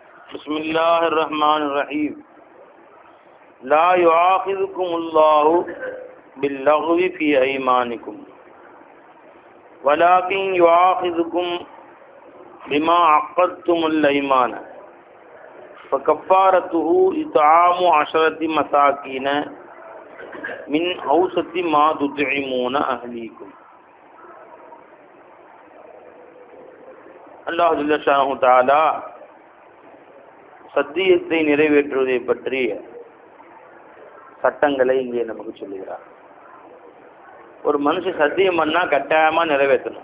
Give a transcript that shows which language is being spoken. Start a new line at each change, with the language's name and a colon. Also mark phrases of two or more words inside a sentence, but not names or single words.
Arabic: بسم الله الرحمن الرحيم لا يؤاخذكم الله باللغو في أيمانكم ولكن يؤاخذكم بما عقدتم الأيمان فكفارته إطعام 10 مساكين من أوسط ما تطعمون أهليكم. الله جل شأنه تعالى
Tamil: சத்தியத்தை நிறைவேற்றுவதை பற்றிய சட்டங்களை இங்கே நமக்கு சொல்லுகிறார். ஒரு மனுஷன் சத்தியம் பண்ணா கட்டாயமா நிறைவேற்றணும்.